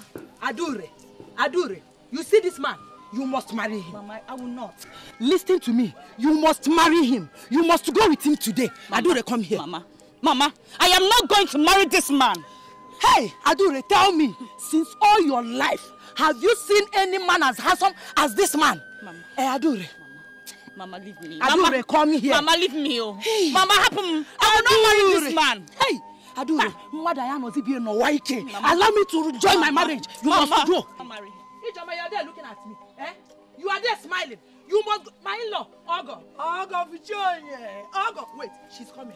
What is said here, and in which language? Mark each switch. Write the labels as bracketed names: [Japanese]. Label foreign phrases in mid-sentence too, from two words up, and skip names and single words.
[English] Adure. You see this man? You must marry him. Mama, I will not. Listen to me. You must marry him. You must go with him today. Mama, Adure, come here. Mama, I am not going to marry this man. Hey, Adure, tell me, since all your life, have you seen any man as handsome as this man? Mama. Hey, Adure. Mama, leave me. Adure, Mama, come here. Mama, leave me. Oh. Hey. Mama, happen. I will not marry this man. Hey, Adure, allow me to join my marriage. You must go. Marry him. Ijoma, you are there looking at me. Eh? You are there smiling. You must, my in-law, Ogo, wait, she's coming.